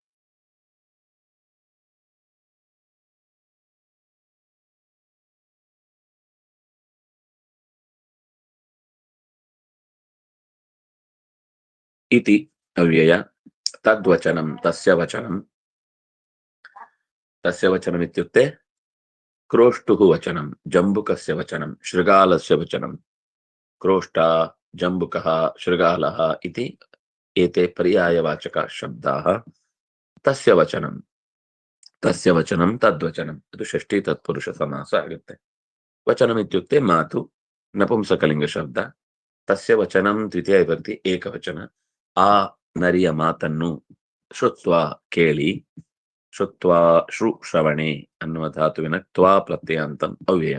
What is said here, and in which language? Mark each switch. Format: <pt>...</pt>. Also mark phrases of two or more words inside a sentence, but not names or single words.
<sa>ಇತಿ ಅವ್ಯಯ ತದ್ವಚನಂ ತಸ್ಯ ವಚನಂ. ತಸ್ಯ ವಚನಂ ಇತ್ಯುಕ್ತೆ ಕ್ರೋಷ್ಟುಃ ವಚನಂ, ಜಂಬುಕಸ್ಯ ವಚನಂ, ಶೃಗಾಲಸ್ಯ ವಚನಂ. ಕ್ರೋಷ್ಟ, ಜಂಬುಕಃ, ಶೃಗಾಲಃ ಇತಿ ಏತೆ ಪರ್ಯಾಯವಾಚಕ ಶಬ್ದಾಃ. ತಸ್ಯ ವಚನಂ, ತಸ್ಯ ವಚನಂ ತದ್ವಚನಂ.</sa> <kn>ಇದು ಷಷ್ಠಿ ತತ್ಪುರುಷ ಸಮಾಸ ಆಗುತ್ತೆ.</kn> <sa>ವಚನಂ ಇತ್ಯುಕ್ತೆ</sa> <kn>ಮಾತು, ನಪುಂಸಕಲಿಂಗ ಶಬ್ದ.</kn> <sa>ತಸ್ಯ ವಚನಂ ದ್ವಿತೀಯ ವಿಭಕ್ತಿ ಏಕವಚನ.</sa> <kn>ಆ ನರಿಯ ಮಾತನ್ನು ಶ್ರುತ್ವ ಕೇಳಿ,</kn> <sa>ಶ್ರುತ್ವ ಶ್ರು ಶ್ರವಣೆ</sa> <kn>ಅನ್ನುವ ಧಾತುವಿನ</kn> <sa>ತ್ವಾ ಪ್ರತ್ಯಯಾಂತಂ ಅವ್ಯಯಂ.</sa>